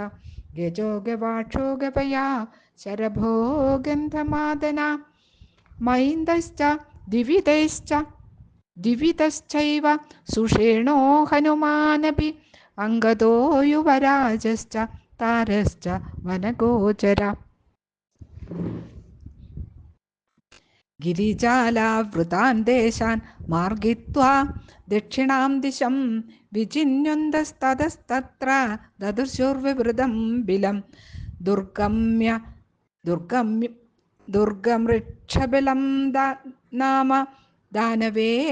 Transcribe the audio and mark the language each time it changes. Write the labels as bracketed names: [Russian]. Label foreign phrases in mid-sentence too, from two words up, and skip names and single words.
[Sanskrit] गजो गवाक्षो गवया शरभो गन्धमादन मैन्दश्च दिवितश्चैव सुषेणो हनुमानपि अङ्गदो युवराजश्च तारश्च वनगोचर. गिरिजालावृतान् देशान् मार्गित्वा दक्षिणां दिशं विचिन्यन्तस्ततस्तत्र ददृशुर्विवृतं बिलं दुर्गम्य दुर्गम्य दुर्गमृक्षबिलं नाम दानवे